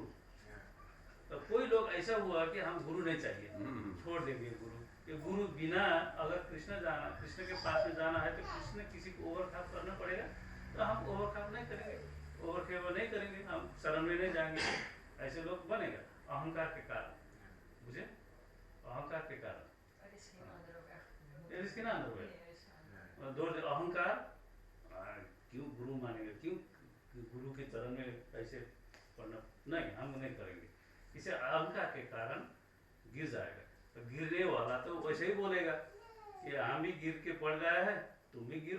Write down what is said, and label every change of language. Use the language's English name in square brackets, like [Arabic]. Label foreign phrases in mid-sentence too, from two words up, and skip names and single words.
[Hindi] तो कोई लोग ऐसा हुआ कि हम गुरु नहीं चाहिए, छोड़ देंगे गुरु। कि गुरु बिना अगर कृष्ण के पास में जाना है तो कृष्ण किसी को ओवरकम करना पड़ेगा, तो हम ओवरकम नहीं करेंगे, ओवरकेम नहीं करेंगे, हम शरण में नहीं जाएंगे। ऐसे लोग बनेगा अहंकार के कारण, बुझे? अहंकार के कारण। [Dutch] Er is geen andere weg. Er is geen andere weg. Nee, er is door de [Hindi] अहंकार क्यों गुरु मानेंगे, क्यों गुरु के चरण में ऐसे पढ़ना, नहीं हम नहीं करेंगे। इसे अहंकार के कारण गिर जाएगा। तो गिरने वाला तो वैसे ही बोलेगा कि हम भी गिर के पड़ गए हैं, तुम भी गिरो।